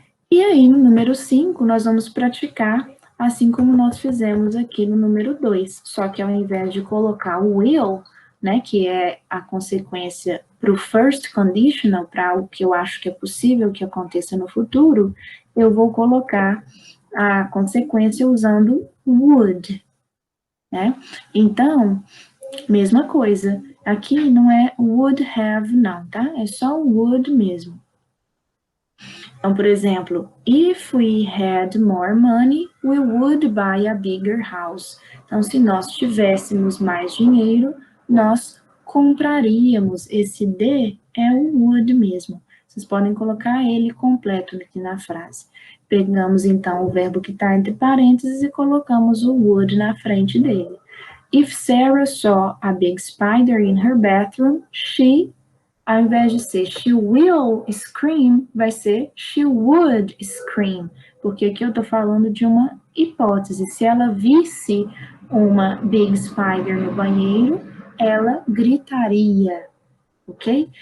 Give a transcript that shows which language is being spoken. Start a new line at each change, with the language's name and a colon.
Portuguese: E aí, no número 5, nós vamos praticar assim como nós fizemos aqui no número 2, só que ao invés de colocar o will, né, que é a consequência para o first conditional, para o que eu acho que é possível que aconteça no futuro, eu vou colocar a consequência usando would, né? Então, mesma coisa, aqui não é would have não, tá? É só would mesmo. Então, por exemplo,
English: if we had more money, we would buy a bigger house.
Portuguese: Então, se nós tivéssemos mais dinheiro, nós compraríamos. Esse de é o would mesmo. Vocês podem colocar ele completo aqui na frase. Pegamos, então, o verbo que está entre parênteses e colocamos o would na frente dele.
English: If Sarah saw a big spider in her bathroom, she...
Portuguese: Ao invés de ser
English: she will scream,
Portuguese: vai ser
English: she would scream,
Portuguese: porque aqui eu estou falando de uma hipótese. Se ela visse uma
English: big spider
Portuguese: no banheiro, ela gritaria, ok?